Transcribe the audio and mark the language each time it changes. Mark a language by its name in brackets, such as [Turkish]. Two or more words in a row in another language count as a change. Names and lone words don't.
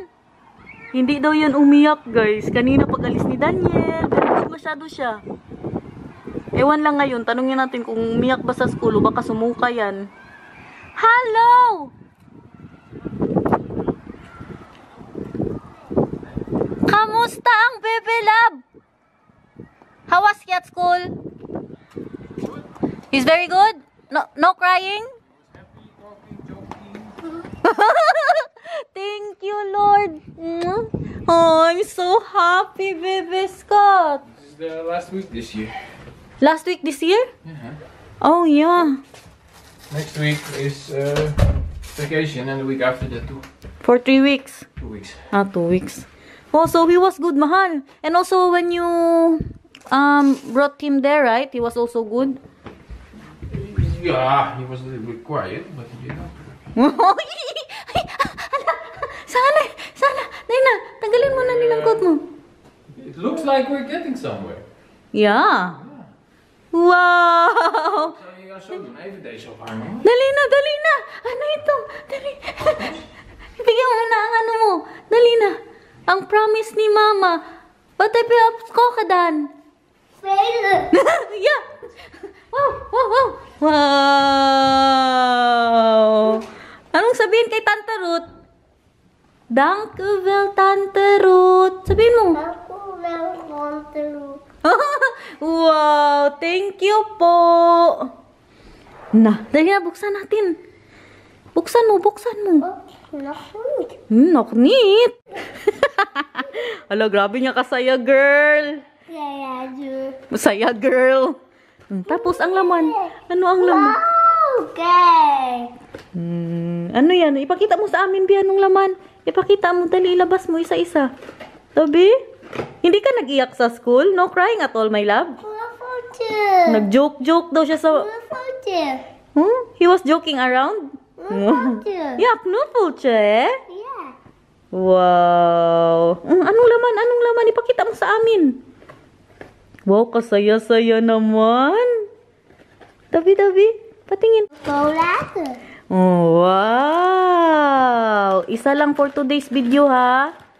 [Filipino] Hindi daw yan umiyak, guys. Kanina pag alis ni Daniel, pero masyado siya. Ewan lang ngayon, tanungin natin kung umiyak ba sa school o baka sumuka yan. Hello! Kamusta ang Bebe Love? [English] How was he at school? He's very good? No crying? Thank you, Lord. Oh, I'm so happy, Baby Scott. This is the last week this year. Last week this year? Yeah. Oh, yeah. Next week is vacation and the week after that too. For 3 weeks? 2 weeks. 2 weeks. Oh, so he was good, mahal. And also when you brought him there, right? He was also good? Yeah, he was a little bit quiet, but you know. [Filipino] Sana. Nina, tanggalin mo na nilang coat mo. [English] It looks like we're getting somewhere. Yeah. Wow. So you are so even so far, no? [Filipino] Dali na. Ano ito? Dali. Ibigyan mo na ang mo. Dali na. Ang promise ni Mama. [Dutch] Wat heb je op school gedaan? Spelen. Ja. Wow. [Filipino] Anong sabihin kay Tante Ruth? [Dutch] Dank u wel, Tante Ruth. [Filipino] Sabihin mo. [Dutch] Dank u wel, Tante Ruth. [Filipino] Wow, [English] thank you [Filipino] po. Dali na, buksan natin. Buksan mo. [Dutch] Nog niet. [Filipino] Hala, grabe niya kasaya, girl. Masaya, girl. Tapos, ang laman. Ano ang laman? Okay. Ano yan? Ipakita mo sa amin, Bi, anong laman? Ipakita mo, dali, ilabas mo isa-isa. Toby? Hindi ka nag-iyak sa school? [English] No crying at all, my love? [Filipino] Nag-joke daw siya sa... [English] He was joking around? [Dutch] Knuffel. Ja, knuffeltje, eh? [English] Yeah. [Filipino] Wow. Anong laman? Anong laman? Ipakita mo sa amin. Wow, kasaya-saya naman. Dabi. Patingin. [English] Go later. Oh, wow. [Filipino] Isa lang [English] for today's video, [Filipino] ha?